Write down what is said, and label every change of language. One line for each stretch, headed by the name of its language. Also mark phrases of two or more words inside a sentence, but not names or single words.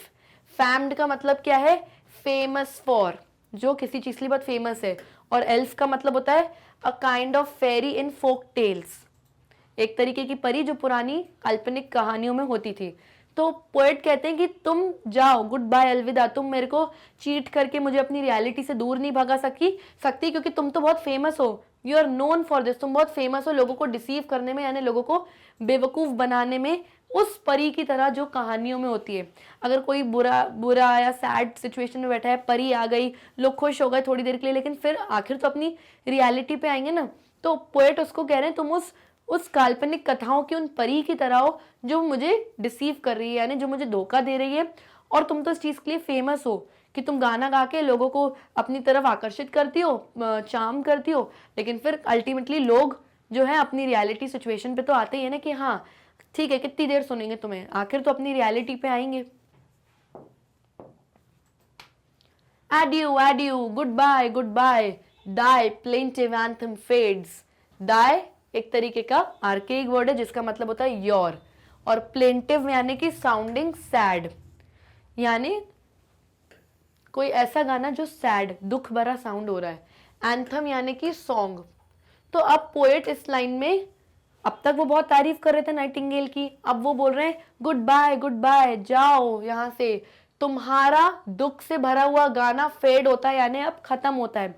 Hindi: फैम्ड का मतलब क्या है,
English: famous for,
Hindi: जो किसी चीज के लिए बहुत फेमस है, और एल्फ का मतलब होता है
English: a kind of fairy in folk tales,
Hindi: एक तरीके की परी जो पुरानी काल्पनिक कहानियों में होती थी। तो पोएट कहते हैं कि तुम जाओ,
English: good bye,
Hindi: अलविदा, तुम मेरे को चीट करके मुझे अपनी रियलिटी से दूर नहीं भगा सकती क्योंकि तुम तो बहुत फेमस हो,
English: you are known for this,
Hindi: तुम बहुत फेमस हो लोगों को डिसीव करने में, यानी लोगों को बेवकूफ़ बनाने में, उस परी की तरह जो कहानियों में होती है। अगर कोई बुरा या
English: sad situation
Hindi: में बैठा है, परी आ गई, लोग खुश हो गए थोड़ी देर के लिए, लेकिन फिर आखिर तो अपनी रियलिटी पे आएंगे ना। तो पोएट उसको कह रहे हैं तुम उस काल्पनिक कथाओं की उन परी की तरह हो जो मुझे डिसीव कर रही है, यानी जो मुझे धोखा दे रही है। और तुम तो इस चीज के लिए फेमस हो कि तुम गाना गा के लोगों को अपनी तरफ आकर्षित करती हो, चार्म करती हो, लेकिन फिर अल्टीमेटली लोग जो है अपनी
English: reality situation
Hindi: पे तो आते ही है ना कि हाँ ठीक है कितनी देर सुनेंगे तुम्हें, आखिर तो अपनी रियलिटी पे आएंगे।
English: Adieu, goodbye, die, plaintive anthem fades.
Hindi: Die एक तरीके का
English: archaic word
Hindi: है जिसका मतलब होता है योर, और प्लेंटिव यानी कि
English: sounding sad,
Hindi: यानी कोई ऐसा गाना जो सैड दुख भरा साउंड हो रहा है। एंथम यानी कि सॉन्ग। तो अब पोएट इस लाइन में, अब तक वो बहुत तारीफ कर रहे थे नाइटिंगेल की, अब वो बोल रहे हैं
English: good bye
Hindi: जाओ यहाँ से, तुम्हारा दुख से भरा हुआ गाना फेड होता है, यानी अब खत्म होता है।